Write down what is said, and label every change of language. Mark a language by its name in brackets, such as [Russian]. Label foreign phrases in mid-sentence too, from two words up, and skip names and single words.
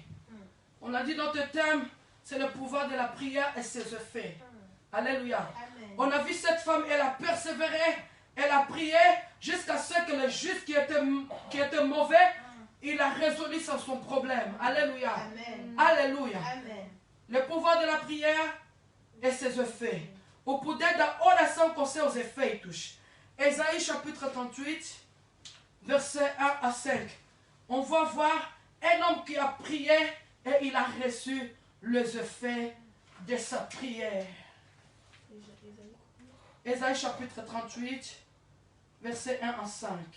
[French] On a dit notre thème, c'est le pouvoir de la prière et ses effets. Alléluia. On a vu cette femme, elle a persévéré, elle a prié jusqu'à ce que le juste qui était mauvais, il a résolu son problème. Alléluia. Alléluia. Le pouvoir de la prière [Portuguese] e seus efeitos. O poder da oração com seus efeitos. [French] Ésaïe chapitre 38, versets 1 à 5. On va voir un homme qui a prié et il a reçu les effets de sa prière. Ésaïe chapitre 38, versets 1 à 5.